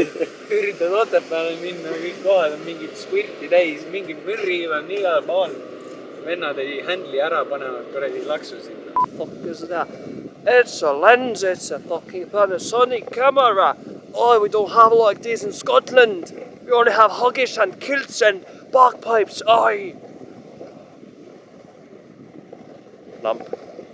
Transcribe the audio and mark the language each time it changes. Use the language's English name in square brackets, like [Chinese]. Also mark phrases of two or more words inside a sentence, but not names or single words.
[Estonian] Üritad Otepääle minna, kõik kohad on mingit squirti täis, mingi mürri on igal pool. Vennad ei handli ära, panevad kuradi laksu sinna. [English] Fuck is that? It's a lens, it's a fucking Panasonic camera. Oh, we don't have like this in Scotland. We only have huggish and kilts and bagpipes. Aye. Lamp.